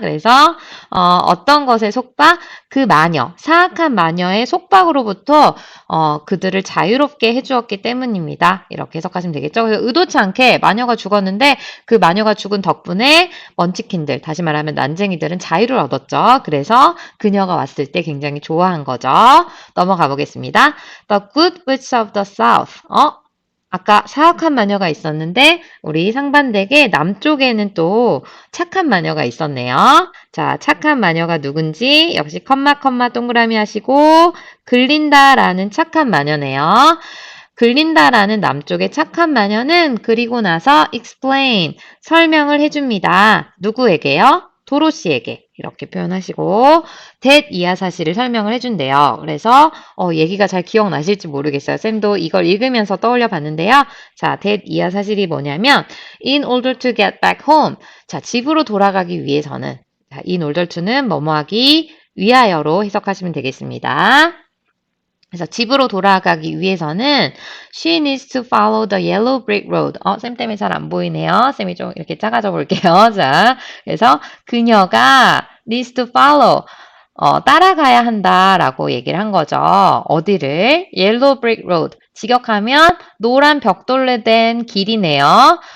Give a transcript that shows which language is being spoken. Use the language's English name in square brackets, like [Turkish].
[Korean] 그래서 어떤 것의 속박? 그 마녀, 사악한 마녀의 속박으로부터 그들을 자유롭게 해주었기 때문입니다. 이렇게 해석하시면 되겠죠. 그래서 의도치 않게 마녀가 죽었는데 그 마녀가 죽은 덕분에 먼치킨들, 다시 말하면 난쟁이들은 자유를 얻었죠. 그래서 그녀가 왔을 때 굉장히 좋아한 거죠. 넘어가 보겠습니다. [English] The Good Witch of the South. [Korean] 아까 사악한 마녀가 있었는데 우리 상반되게 남쪽에는 또 착한 마녀가 있었네요. 자, 착한 마녀가 누군지 역시 컴마 동그라미 하시고 글린다라는 착한 마녀네요. 글린다라는 남쪽의 착한 마녀는 그리고 나서 explain, 설명을 해줍니다. 누구에게요? 도로시에게 이렇게 표현하시고 that 이하사실을 설명을 해준대요. 그래서 얘기가 잘 기억나실지 모르겠어요. 쌤도 이걸 읽으면서 떠올려 봤는데요. [English] 자, that [Korean] 이하사실이 뭐냐면 [English] in order to get back home. [Korean] 자, 집으로 돌아가기 위해서는 자, [English] in order to [Korean] 는 뭐뭐하기 위하여로 해석하시면 되겠습니다. 그래서 집으로 돌아가기 위해서는 [English] she needs to follow the yellow brick road. [Korean] 쌤 때문에 잘 안 보이네요. 쌤이 좀 이렇게 작아져 볼게요. 자, 그래서 그녀가 [English] needs to follow. [Korean] 따라가야 한다라고 얘기를 한 거죠. 어디를? [English] yellow brick road. [Korean] 직역하면 노란 벽돌로 된 길이네요.